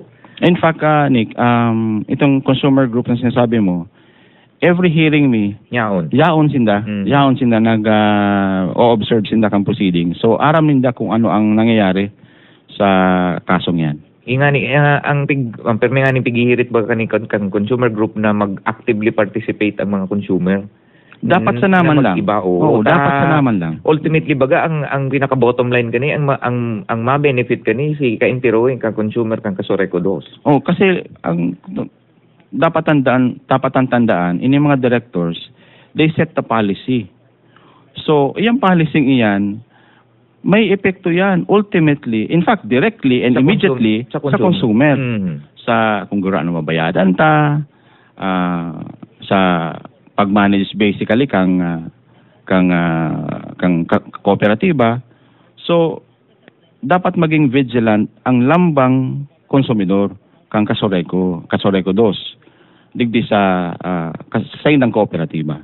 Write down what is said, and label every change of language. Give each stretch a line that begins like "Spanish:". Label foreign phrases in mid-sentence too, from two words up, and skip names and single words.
English: In fact,
Bikol: Nick, itong consumer group na sinasabi mo,
English: every hearing
Bikol: yaon sinda nag-observe sinda kang proceeding. So aram ninda kung ano ang nangyayari sa kasong yan. Ingani ang permi nga ni pighihirit ba kani kang consumer group na mag-actively participate ang mga consumer. Dapat sa naman lang. Oo, dapat sa naman lang. Ultimately baga ang pinaka
English: bottom line
Bikol: kani ang ma-benefit kani si ka-interoing kang consumer kang Kasoreko dos. Oh, kasi ang dapat tandaan ini mga directors,
English: they set the policy.
Bikol: So, iyang policy iyan may epekto yan ultimately,
English: in fact directly and immediately
Bikol: sa consumer. Mm-hmm. Sa kung gaano mabayadan ta, sa pag-manage basically kang kooperatiba. So dapat maging vigilant ang lambang konsumidor kang Kasoreko dos digdi sa indang kooperatiba.